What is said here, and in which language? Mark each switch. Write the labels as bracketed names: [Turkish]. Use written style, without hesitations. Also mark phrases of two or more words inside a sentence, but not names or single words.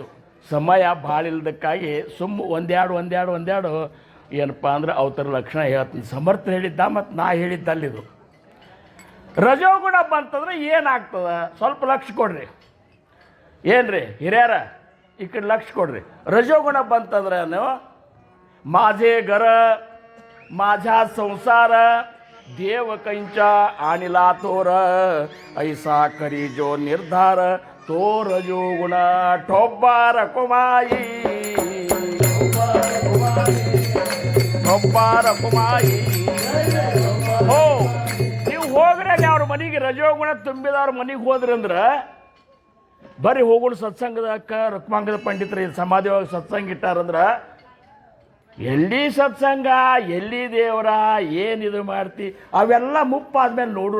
[Kannada] ಸಮಯ ಭಾಳ ಇಲ್ದಕ್ಕಾಗಿ ಒಂದೆರಡು ಏನಪ್ಪ ಅಂದ್ರೆ ಅವತರ ಲಕ್ಷಣ ಹೇಳ್ತೀನಿ. ಸಮರ್ಥ ಹೇಳಿದ್ದ ಮತ್ತು ನಾ ಹೇಳಿದ್ದಲ್ಲಿದು. ರಜೋಗುಣ ಬಂತಂದ್ರೆ ಏನಾಗ್ತದೆ ಸ್ವಲ್ಪ ಲಕ್ಷ ಕೊಡ್ರಿ. ಏನ್ರಿ ಹಿರಿಯರ ಈ ಕಡೆ ಲಕ್ಷ ಕೊಡ್ರಿ. ರಜೋಗುಣ ಬಂತಂದ್ರೆ [Marathi] माझे घर माझा संसार देव कैंचा आणिला तोर ऐसा करी जो निर्धार तो रजोगुण ठोब्बार कुमाई, ठोब्बार कुमाई. हो, [Kannada] ನೀವು ಹೋಗ್ರೆ ಅವ್ರ ಮನೆಗೆ ರಜೋಗುಣ ತುಂಬಿದವ್ರ ಮನೆಗೆ ಹೋದ್ರಂದ್ರೆ ಬರೀ ಹೋಗೋಣ ಸತ್ಸಂಗದಕ್ಕ ರುಕ್ಮಾಂಗದ ಪಂಡಿತರು ಸಮಾಧಿ ಒಳಗೆ ಸತ್ಸಂಗ ಇಟ್ಟಾರಂದ್ರೆ ಎಲ್ಲಿ ಸತ್ಸಂಗ ಎಲ್ಲಿ ದೇವರ ಏನಿದು ಮಾಡ್ತಿ ಅವೆಲ್ಲ ಮುಪ್ಪಾದ್ಮೇಲೆ ನೋಡೋಣ.